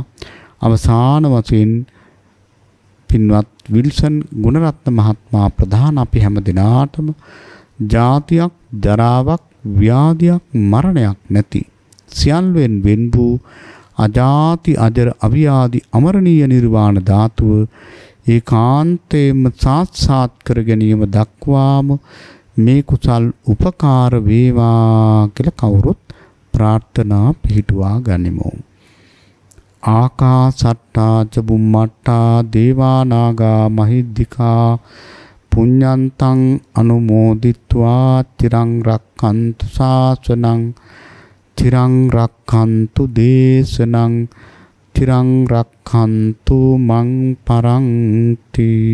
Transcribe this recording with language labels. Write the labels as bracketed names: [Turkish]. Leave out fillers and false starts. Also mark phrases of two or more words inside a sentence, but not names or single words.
[Sinhala] අවසාන වශයෙන් පින්වත් විල්සන් ගුණරත්න මහත්මයා ප්‍රධාන අපි හැම දිනාටම ජාතියක් ජරාවක් ව්‍යාධියක් මරණයක් නැති සියල්ලෙන් වෙන් වූ අජාති අජර අවියාදි අමරණීය නිර්වාණ ධාතුව ඒකාන්තයෙන්ම සාක්ෂාත් කර ගැනීම දක්වාම මේ කුසල් උපකාර වේවා කියලා කවුරුත් ප්‍රාර්ථනා පිහිටුවා ගනිමු. [Pali] ආකාසට්ටා ච බුම්මට්ටා දේවා නාග මහිද්దికා පුඤ්ඤන්තං අනුමෝදිත්වා තිරං රක්ඛන්තු ශාසනං තිරං රක්ඛන්තු දේශනං තිරං රක්ඛන්තු මං පරන්ති.